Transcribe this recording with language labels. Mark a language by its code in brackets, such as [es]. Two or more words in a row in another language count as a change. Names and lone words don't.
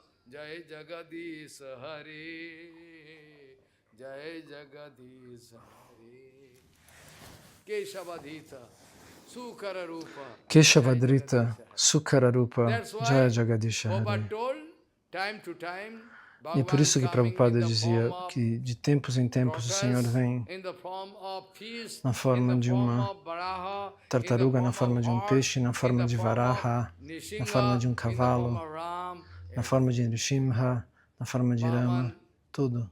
[sa] जय जगदीश हरे जय जगदीश हरे केशवधृत सूकर रूप केशवधृत सूकर रूप जय जगदीश हरे. [pt] E é por isso que Prabhupada dizia que de tempos em tempos o Senhor vem na forma de uma tartaruga, na forma de um peixe, na forma de Varaha, na forma de um cavalo, na forma de Nrsimha, na forma de Rama, tudo.